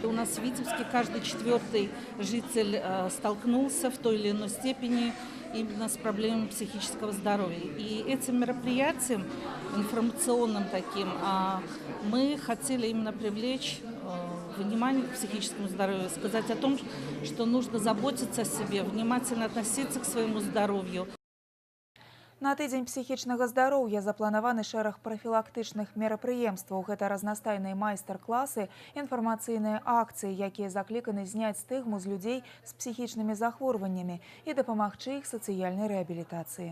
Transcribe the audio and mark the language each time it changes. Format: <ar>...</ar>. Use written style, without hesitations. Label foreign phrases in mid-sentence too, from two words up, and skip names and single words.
<ru>У нас в Витебске каждый 4-й житель столкнулся в той или иной степени именно с проблемами психического здоровья. И этим мероприятием, информационным таким, мы хотели именно привлечь внимание к психическому здоровью, сказать о том, что нужно заботиться о себе, внимательно относиться к своему здоровью.</ru> <be>На тыдзень псіхічнага здароўя запланаваны шэраг прафілактычных мерапрыемстваў. Гэта разнастайныя майстар-класы, інфармацыйныя акцыі, якія закліканы зняць стыгму з людзей з псіхічнымі захворваннямі і дапамагчы іх сацыяльнай рэабілітацыі.</be>